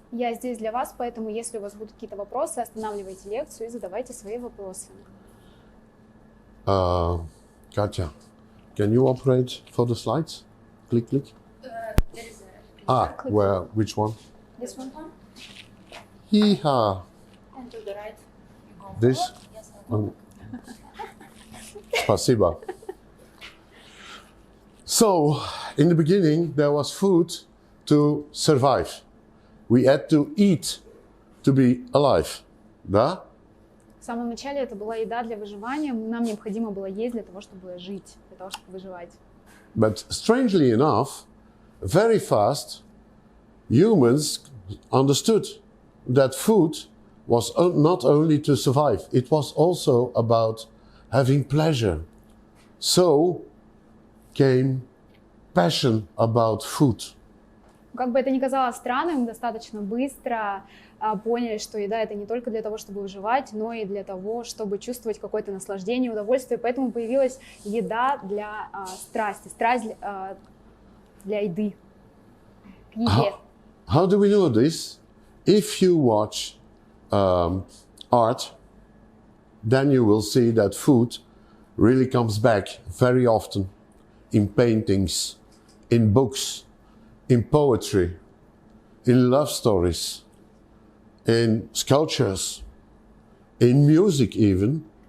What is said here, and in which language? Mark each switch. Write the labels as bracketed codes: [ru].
[ru] Я здесь для вас, поэтому если у вас будут какие-то вопросы, останавливайте лекцию и задавайте свои вопросы. [en] Katja, can you operate for the slides? Click, click. There is a Click. Where? Which one? This one? Yeehaw. and to the right. You go This? forward. Yes, [ru] Спасибо. [en] So, in the beginning, there was food to survive. We had to eat to be alive. Да? [ru] В самом начале это была еда для выживания. Нам необходимо было есть для того, чтобы жить, для того, чтобы выживать. [en] But strangely enough, very fast, humans understood that food was not only to survive, it was also about having pleasure. So came passion about food. [ru] Как бы это ни казалось странным, достаточно быстро поняли, что еда это не только для того, чтобы выживать, но и для того, чтобы чувствовать какое-то наслаждение, удовольствие. Поэтому появилась еда для страсти, страсть для еды, к еде. [en] How do we know this? If you watch art, then you will see that food really comes back very often in paintings, in books, in poetry, in love stories, in sculptures, in music even.